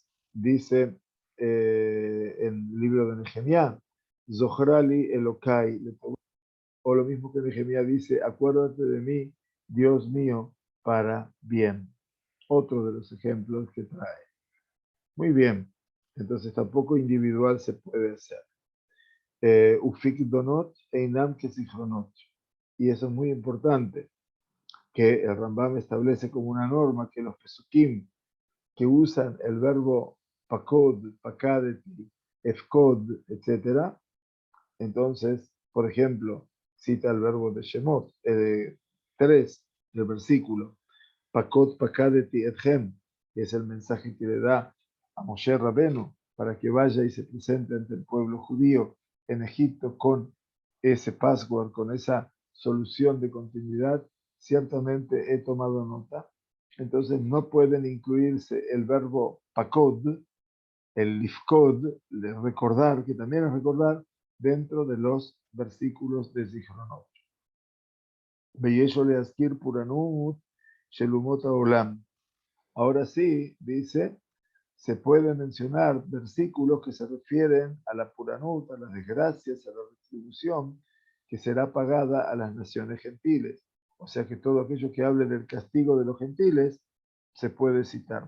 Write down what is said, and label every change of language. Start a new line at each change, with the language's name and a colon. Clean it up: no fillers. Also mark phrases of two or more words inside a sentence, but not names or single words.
Spanish: Dice en el libro de Nehemías,
Hebrew: זכרה לי אלוקי,
Spanish: o lo mismo que Nehemías dice, acuérdate de mí, Dios mío, para bien. Otro de los ejemplos que trae. Muy bien, entonces tampoco individual se puede hacer.
Hebrew: ופקדונות אינם כזכרונות.
Spanish: Y eso es muy importante, que el Rambam establece como una norma que los pesukim que usan el verbo
Hebrew: פקד, פקדתי, אפקד,
Spanish: etc. Entonces, por ejemplo, cita el verbo de Shemot, 3 del versículo,
Hebrew: פקד, פקדתי, אתכם,
Spanish: que es el mensaje que le da a Moshe Rabenu para que vaya y se presente ante el pueblo judío en Egipto con ese password, con esa solución de continuidad. Ciertamente he tomado nota. Entonces no pueden incluirse el verbo pakod, el lifkod, de recordar, que también es recordar, dentro de los versículos de Zichronot.
Hebrew: ויש לו להזכיר פורענות של אומות העולם.
Spanish: Ahora sí, dice, se pueden mencionar versículos que se refieren a la puranut, a las desgracias, a la retribución que será pagada a las naciones gentiles. O sea que todo aquello que hable del castigo de los gentiles se puede citar.